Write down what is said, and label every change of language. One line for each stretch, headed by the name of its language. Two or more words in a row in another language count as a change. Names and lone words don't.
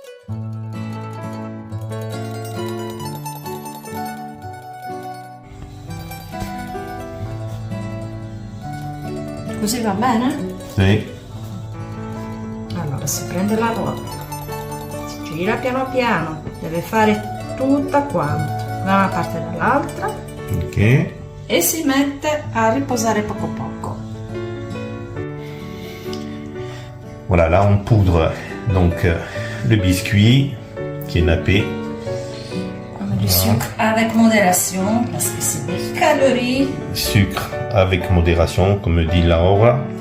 Italian: Così va bene? Sì. Allora si prende la ruota, si gira piano piano, deve fare tutta quanta, da una parte e dall'altra, Ok. e si mette a riposare poco poco.
French: Voilà, là on poudre donc le biscuit qui est nappé. Du sucre avec modération, parce que c'est des calories. Sucre avec modération, comme dit Laura.